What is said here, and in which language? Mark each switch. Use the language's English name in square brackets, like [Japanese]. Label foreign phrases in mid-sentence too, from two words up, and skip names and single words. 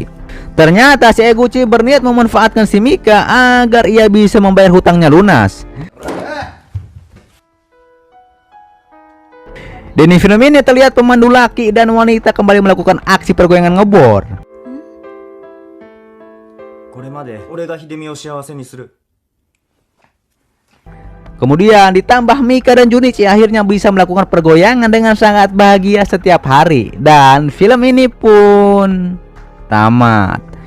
[Indonesian] Ternyata si Eguchi berniat memanfaatkan si Mika agar ia bisa membayar hutangnya lunas. Di film ini terlihat pemandu laki dan wanita kembali melakukan aksi pergoyangan ngebor. [Japanese] これまで俺が秀美を幸せにする。 [Indonesian] Kemudian ditambah Mika dan Junichi akhirnya bisa melakukan pergoyangan dengan sangat bahagia setiap hari. Dan film ini pun tamat.